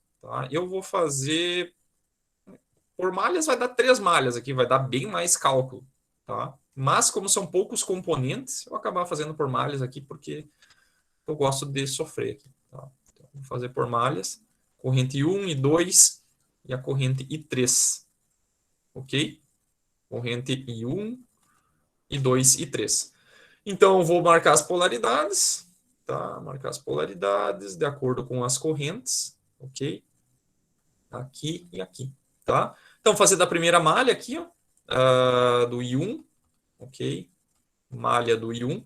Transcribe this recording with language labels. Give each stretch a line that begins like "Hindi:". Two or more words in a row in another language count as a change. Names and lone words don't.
Portuguese: Tá? Eu vou fazer... Por malhas vai dar 3 malhas aqui, vai dar bem mais cálculo. Tá? Mas, como são poucos componentes, eu vou acabar fazendo por malhas aqui, porque eu gosto de sofrer aqui. Tá? Então, vou fazer por malhas. Corrente I1, I2 e a corrente I3. Ok? Corrente I1, I2 e I3. Então, eu vou marcar as polaridades. Tá? Marcar as polaridades de acordo com as correntes. Ok? Aqui e aqui. Tá? Então, fazer da primeira malha aqui, ó, do I1. Ok? Malha do I1.